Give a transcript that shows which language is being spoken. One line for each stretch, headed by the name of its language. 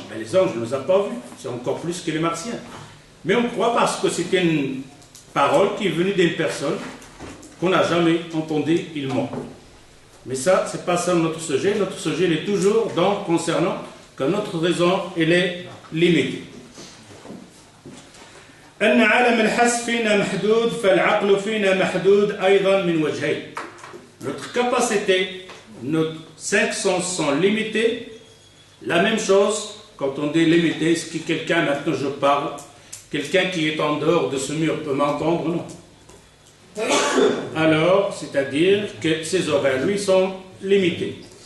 French: Ben, les anges, on ne les a pas vus. C'est encore plus que les martiens. Mais on croit parce que c'est une parole qui est venue d'une personne qu'on n'a jamais entendue, il ment. Mais ça, ce n'est pas ça notre sujet. Notre sujet, il est toujours concernant que notre raison, elle est limitée.
Arabic: أن عالم الحس فينا محدود فالعقل فينا محدود أيضا من وجهين.
French: Notre capacité nos 5 sens sont limités. La même chose, quand on dit limité, est-ce que quelqu'un, maintenant je parle, quelqu'un qui est en dehors de ce mur peut m'entendre? Non. Alors, c'est-à-dire que ses oreilles, lui, sont limitées.